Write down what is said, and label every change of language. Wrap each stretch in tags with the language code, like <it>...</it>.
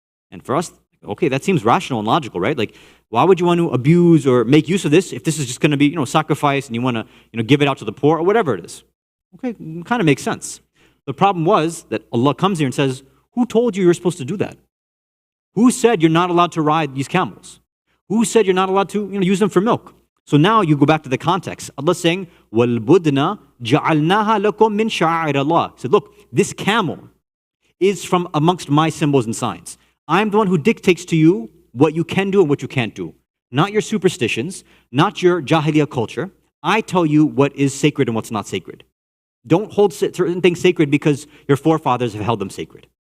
<en>And for us, okay, that seems rational and logical, right? Like, why would you want to abuse or make use of this if this is just going to be, sacrifice and you want to, give it out to the poor or whatever it is? Okay, kind of makes sense. The problem was that Allah comes here and says, who told you you're supposed to do that? Who said you're not allowed to ride these camels? Who said you're not allowed to use them for milk? So now you go back to the context. Allah saying,</en> <ar>وَالْبُدْنَا جَعَلْنَاهَا لَكُم مِّن شَعَائِرِ اللَّهِ.</ar> <en>He said, look, this camel is from amongst my symbols and signs. I'm the one who dictates to you what you can do and what you can't do. Not your superstitions, not your Jahiliyyah culture. I tell you what is sacred and what's not sacred. Don't hold certain things sacred because your forefathers have held them sacred.</en>